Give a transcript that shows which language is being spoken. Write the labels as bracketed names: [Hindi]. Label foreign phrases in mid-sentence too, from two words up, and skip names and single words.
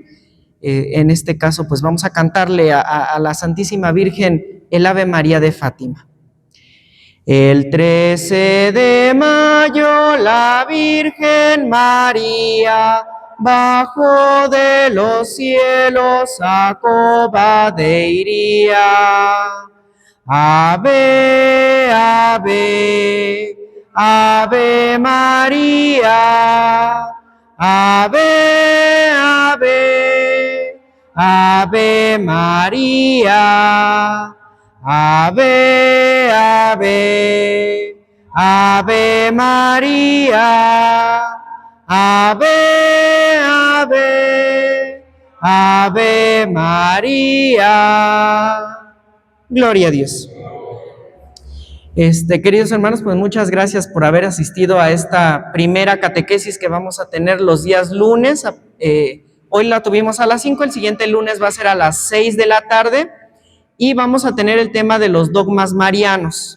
[Spanish] En este caso, pues vamos a cantarle a la Santísima Virgen el Ave María de Fátima. El 13 de mayo la Virgen María bajó de los cielos a Cova de Iría. Ave, ave, Ave María, Ave, ave, Ave María, Ave, ave, Ave María, Ave, ave, Ave María. Gloria a Dios. Queridos hermanos, pues muchas gracias por haber asistido a esta primera catequesis que vamos a tener los días lunes. Hoy la tuvimos a las 5, el siguiente lunes va a ser a las 6 de la tarde y vamos a tener el tema de los dogmas marianos.